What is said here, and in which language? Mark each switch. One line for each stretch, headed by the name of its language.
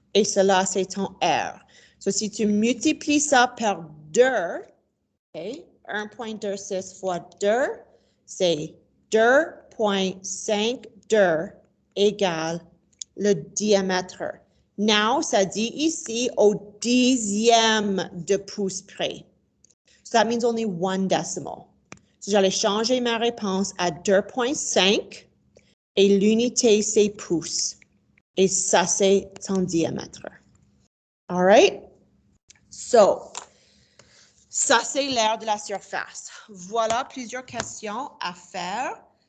French: Et cela, c'est ton R. So si tu multiplies ça par 2, okay, 1,26 fois 2, c'est 2,52 égale le diamètre. Now, ça dit ici au dixième de pouce près.
English: So that means only 1 decimal.
French: So j'allais changer ma réponse à 2,5 et l'unité c'est pouces. Et ça c'est son diamètre.
English: All right?
French: So, ça c'est l'aire de la surface. Voilà plusieurs questions à faire.